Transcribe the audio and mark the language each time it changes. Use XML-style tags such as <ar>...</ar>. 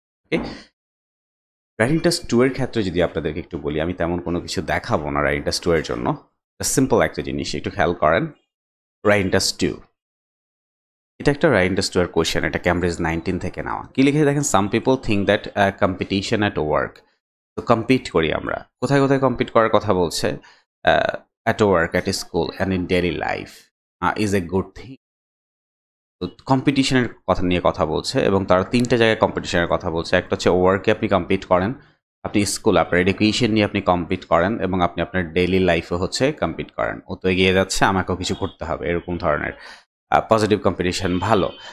<bn>ওকে, writing test 2-এর ক্ষেত্রে যদি আপনাদেরকে একটু বলি, আমি তেমন কোনো কিছু দেখাবো না রাইটিং টেস্ট 2-এর জন্য, সিম্পল একটা জিনিস একটু খেয়াল করেন। রাইটিং টেস্ট 2 এটা একটা রাইটিং টেস্ট 2-এর কোয়েশ্চেন, এটা ক্যামব্রিজ 19 থেকে নেওয়া। কি লিখে দেখেন,</bn> <en>Some people think that competition at work.</en> <bn>তো কম্পিট করি আমরা, কোথায় কোথায় কম্পিট করার কথা বলছে,</bn> <en>at work, at school and in daily life is a good thing.</en> <bn>তো কম্পিটিশনের কথা নিয়ে কথা বলছে এবং তারা 3টে জায়গায় কম্পিটিশনের কথা বলছে। একটা হচ্ছে ওয়ার্কে আপনি কম্পিট করেন, আপনি স্কুল আপনার এডুকেশন নিয়ে আপনি কম্পিট করেন, এবং আপনি আপনার ডেইলি লাইফে হচ্ছে কম্পিট করেন। ও তো এগিয়ে যাচ্ছে আমাকেও কিছু করতে হবে, এরকম ধরনের পজিটিভ কম্পিটিশন ভালো।</bn>